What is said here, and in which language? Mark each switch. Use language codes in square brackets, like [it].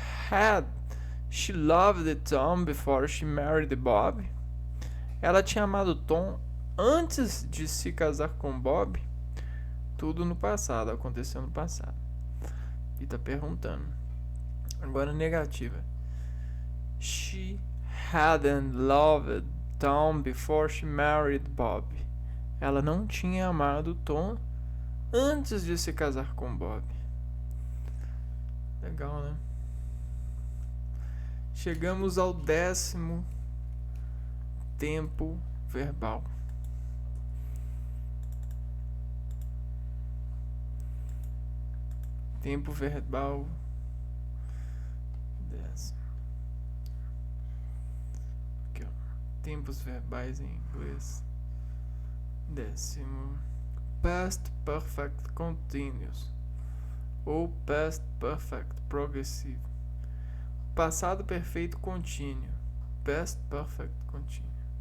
[en] Had she loved Tom before she married Bob? [pt] Ela tinha amado Tom antes de se casar com Bob? Tudo no passado, aconteceu no passado. E tá perguntando. Agora negativa. [en] She hadn't loved Tom before she married Bob. [pt] Ela não tinha amado Tom antes de se casar com Bob. Legal, né? Chegamos ao 10º tempo verbal. Tempo verbal 10. Aqui, ó. Tempos verbais em inglês. 10º. [en] Past Perfect Continuous ou Past Perfect Progressive. [pt] Passado perfeito contínuo. [en] Past Perfect Continuous.